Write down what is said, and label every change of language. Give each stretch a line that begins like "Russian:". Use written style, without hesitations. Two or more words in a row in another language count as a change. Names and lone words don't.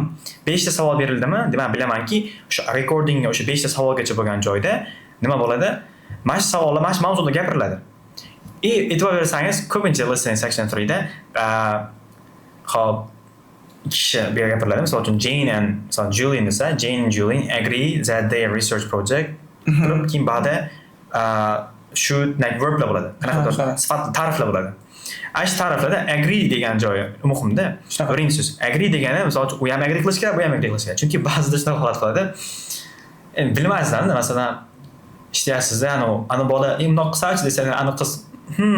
Uzbek: 5 ta savol berildimi, demak bilamanki, o'sha recordingga o'sha 5 ta savolgacha bo'lgan joyda nima bo'ladi? Mana shu savollar mana shu mavzuda gapiriladi. E'tibor bersangiz, ko'pincha
English: listening section
Uzbek: 3 da hop kishi bu yerga gapiriladi. Misol uchun
English: Jane and Julian desa, Jane and Julian agree that their research project
Uzbek: keyin ba'da shu verblar bo'ladi. Qanaqadir sifat ta'riflar bo'ladi. Shu ta'riflarda agree degan joyi muhimda. Birinchi so'z agree degani, misol uchun u ham agree qilish kerak, bu ham agree qilish kerak. Chunki ba'zida shunaqa holat qiladi. Bilmasdan, masalan, ishlayapsiz-da, ana bola bundoq qilsa-chi desa, ana qiz deydi.